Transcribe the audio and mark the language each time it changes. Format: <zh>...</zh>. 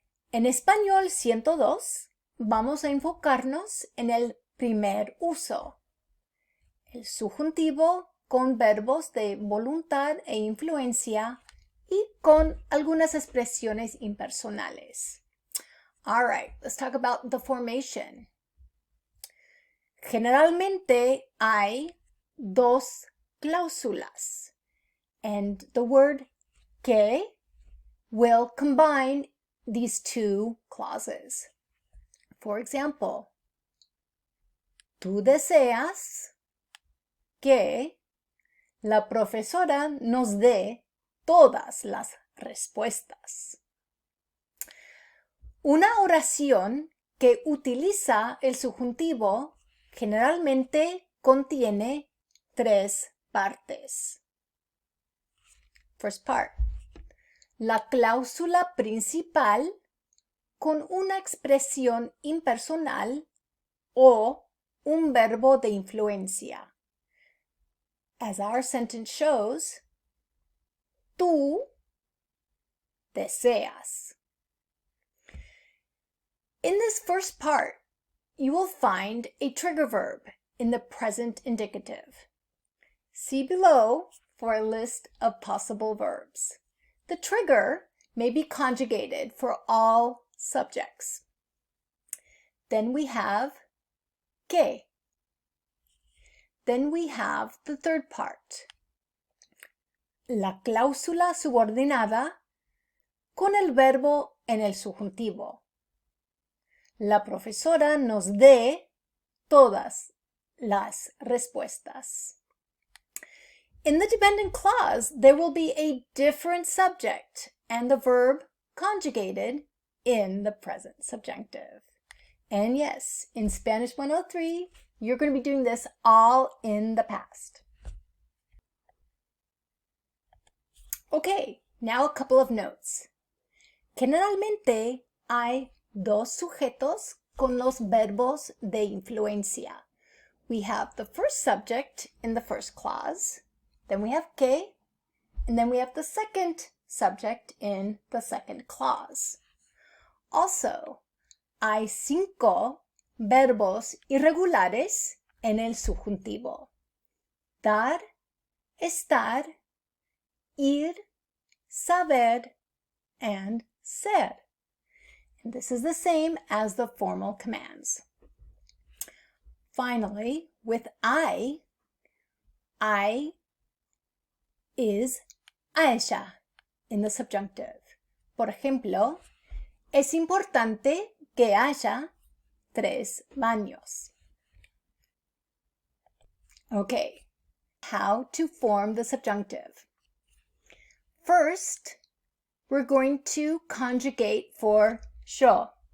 <es>En español 102 vamos a enfocarnos en el primer uso, el subjuntivo con verbos de voluntad e influencia y con algunas expresiones impersonales.</es> <en>All right, let's talk about the formation.</en> <es>Generalmente hay dos cláusulas,</es> <en>and the word que will combine these two clauses. For example,</en> <es>tú deseas que la profesora nos dé todas las respuestas. Una oración que utiliza el subjuntivo generalmente contiene tres partes.</es> <en>First part.</en> <es>La cláusula principal con una expresión impersonal o un verbo de influencia.</es> <en>As our sentence shows,</en> <es>tú deseas.</es> <en>In this first part, you will find a trigger verb in the present indicative. See below for a list of possible verbs. The trigger may be conjugated for all subjects. Then we have que. Then we have the third part.</en> <es>La cláusula subordinada con el verbo en el subjuntivo. La profesora nos dé todas las respuestas.</es> <en>In the dependent clause, there will be a different subject and the verb conjugated in the present subjunctive. And yes, in Spanish 103, you're going to be doing this all in the past. Okay, now a couple of notes.</en> <es>Generalmente hay dos sujetos con los verbos de influencia.</es> <en>We have the first subject in the first clause, then we have que, and then we have the second subject in the second clause.</en> <es>Also, hay 5 verbos irregulares en el subjuntivo. Dar, estar, ir, saber, and ser.</es> <en>And this is the same as the formal commands. Finally, with I is ella in the subjunctive.</en> <es>Por ejemplo, es importante que haya 3 baños.</es> <en>Okay, how to form the subjunctive. First, we're going to conjugate for yo.</en>